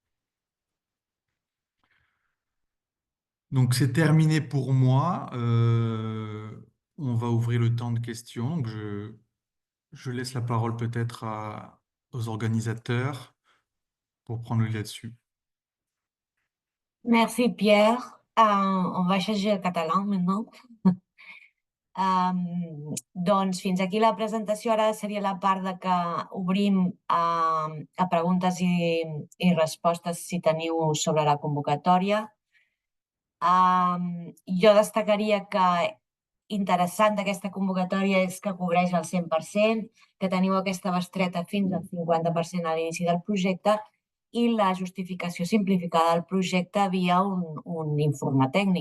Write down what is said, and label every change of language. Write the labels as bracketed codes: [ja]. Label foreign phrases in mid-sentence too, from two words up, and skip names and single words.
[fr] Donc, c'est terminé pour moi. On va ouvrir le temps de questions. Donc, je laisse la parole peut-être aux organisateurs pour prendre le lead là-dessus. Merci, Pierre. On va [ca] llegir el català maintenant. Doncs fins aquí la presentació. Ara seria la part de que obrim a preguntes i respostes si teniu sobre la convocatòria. Jo destacaria que interessant d'aquesta convocatòria és que cobreix el 100%, que teniu aquesta bestreta fins al 50% a l'inici del projecte i la justificació simplificada del projecte via un informe tècnic.